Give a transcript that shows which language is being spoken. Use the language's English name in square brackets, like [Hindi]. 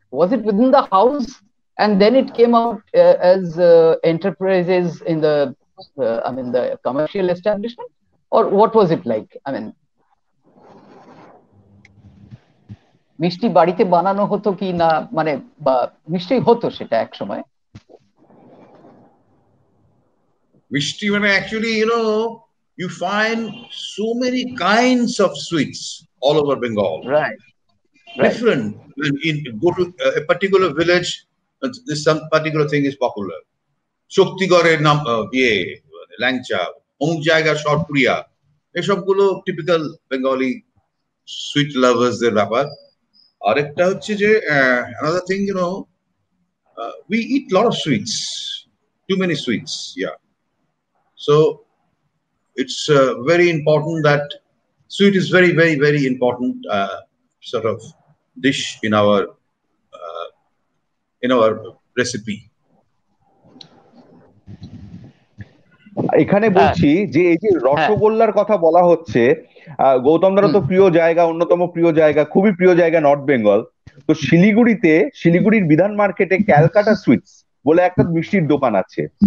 [English] Was it within the house and then it came out as enterprises in the the commercial establishment, or what was it like? [Bangla] মিষ্টি বাড়িতে বানানো হতো কি না, মানে মিষ্টি হতো সেটা এক সময়? মিষ্টি মানে [English] actually, you find so many kinds of sweets all over Bengal. Right. Different. When you go to a particular village, some particular thing is popular. [Bangla] শক্তিগড়ের নাম ল্যাংচা, অমুক জায়গা শর্টপুরিয়া, এসবগুলো [English] typical Bengali sweet লাভার্সদের [Bangla] ব্যাপার। আরেকটা হচ্ছে যে [English] another thing, we eat lot of sweets, too many sweets, yeah. So it's very important that sweet is very, very, very important sort of dish in our recipe. [Bangla] এখানে বলছি যে এই যে রসগোল্লার কথা বলা হচ্ছে, গৌতম দার তো প্রিয় জায়গা, অন্যতম প্রিয় জায়গা, খুবই প্রিয় জায়গা নর্থ বেঙ্গল। তো শিলিগুড়ির বিধান মার্কেটে ক্যালকাটা সুইটস বলে একটা মিষ্টির দোকান আছে।